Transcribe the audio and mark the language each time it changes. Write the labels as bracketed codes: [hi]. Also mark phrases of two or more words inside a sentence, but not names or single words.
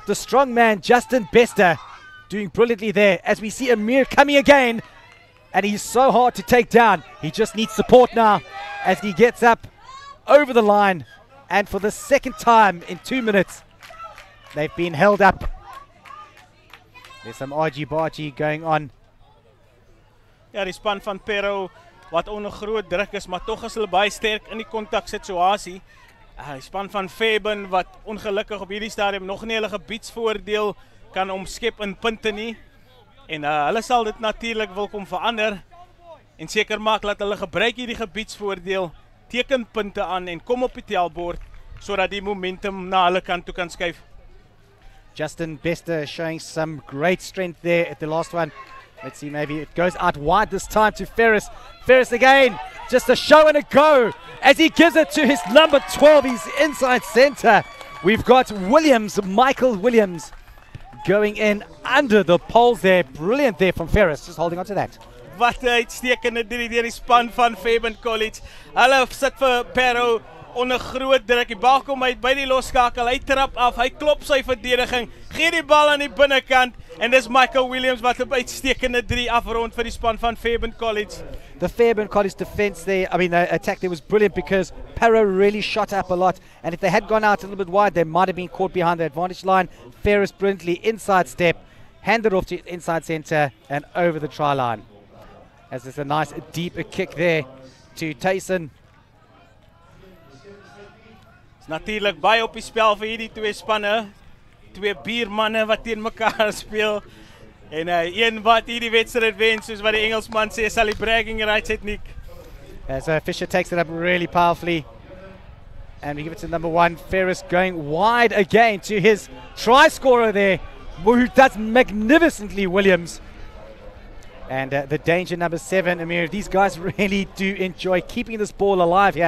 [en] The strong man, Justin Bester, doing brilliantly there as we see Amir coming again, and he's so hard to take down. He just needs support now as he gets up over the line, and for the second time in 2 minutes, they've been held up. There's some argy-bargy going on. [af] Ja, die span van Pero wat onder groot druk is, maar tog is hulle baie sterk in die kontaksituasie. Die span van Fairburn wat ongelukkig op hierdie stadium nog nie hulle gebiedsvoordeel kan omskep in punte nie. En hulle sal dit natuurlik wil kom verander en seker maak dat hulle gebruik hierdie gebiedsvoordeel, teken punte aan en kom op die tellbord sodat die momentum na hulle kant toe kan skuif. [en] Justin Bester showing some great strength there at the last one. Let's see, maybe it goes out wide this time to Ferris. Ferris again, just a show and a go as he gives it to his number 12. He's inside center. We've got Williams, Michael Williams, going in under the poles there. Brilliant there from Ferris, just holding on to that. [af] Wat 'n uitstekende deur die span van Fairburn College. Hulle sit vir Pero onder groot druk. Die bal kom uit by die losskakel. Hy trap af. Hy klop sy verdediging. Gee die bal aan die binnekant En dis Michael Williams wat 'n uitstekende 3 afrond vir die span van Fairbairn College. [en] The Fairbairn College defense there, I mean, the attack there was brilliant because Para really shot up a lot. And if they had gone out a little bit wide, they might have been caught behind the advantage line. Ferris brilliantly inside step, handed off to inside center and over the try line. As there's a nice deep kick there to Tyson. [af] Natuurlik baie op die spel vir hierdie twee spanne. Twee biermanne wat teen mekaar speel. En een wat hierdie wedstryd wen, soos wat die Engelsman sê, sal die [en] bragging rights [af] het, Nick. [en] As Fisher takes it up really powerfully. And we give it to number 1, Ferris going wide again to his try scorer there, who does magnificently, Williams. And the danger, number 7, Amir. These guys really do enjoy keeping this ball alive here.